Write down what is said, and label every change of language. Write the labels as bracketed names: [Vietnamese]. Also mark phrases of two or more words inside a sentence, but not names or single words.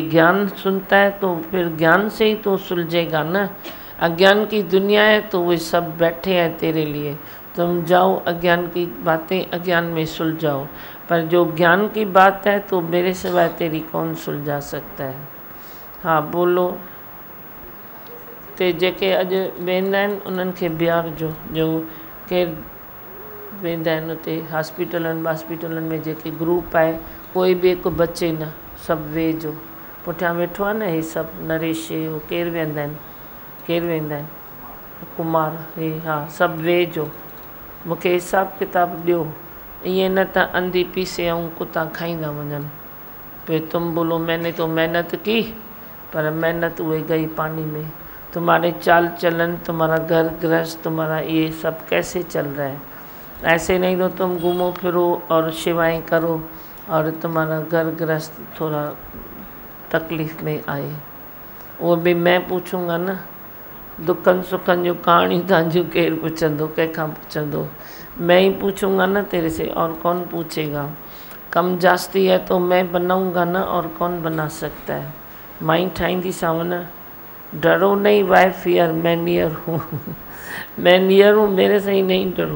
[Hindi] ज्ञान सुनता है तो फिर ज्ञान से ही तो सुलझेगा ना। अज्ञान की दुनिया है तो वे सब बैठे हैं तेरे लिए। तुम जाओ अज्ञान की बातें अज्ञान में सुलझाओ, पर जो ज्ञान की बात है तो मेरे सिवाय तेरी कौन सुलझा सकता है। हाँ बोलो। [Sindhi] ते जेके अॼु वेंदा आहिनि उन्हनि खे बीहारजो, जो केरु वेंदा आहिनि उते हॉस्पिटलनि में जेके ग्रुप आहे, कोई बि हिकु बचे न, सभु वेझो। पुठियां वेठो आहे न, हे सभु नरेश हो केरु वेंदा आहिनि कुमार, हे हा सभु वेझो। मूंखे हिसाब किताब ॾियो, ईअं न त अंधी पीसे ऐं कुता खाईंदा वञनि। [Hindi] फिर तुम बोलो मैंने तो मेहनत की, पर मेहनत हुए गई पानी में। तुम्हारे चाल चलन, तुम्हारा घर गृहस्थ, तुम्हारा ये सब कैसे चल रहा है। ऐसे नहीं तो तुम घूमो फिरो और सेवाएं करो और तुम्हारा घर गृहस्थ थोड़ा तकलीफ़ में आए। वो भी मैं पूछूंगा ना। [Sindhi] दुखन सुखन जो कहानी तव्हांजूं केरु पुछंदो, कंहिंखां पुछंदो? [Hindi] मैं ही पूछूंगा ना तेरे से, और कौन पूछेगा। कम जास्ती है तो मैं बनाऊंगा ना, और कौन बना सकता है। [Sindhi] माई ठाहींदीसांव न। [Hindi] डरो नहीं [English] by fear, [Hindi] मैं नियर हूँ। मैं नियर हूँ, मेरे से ही नहीं डरो।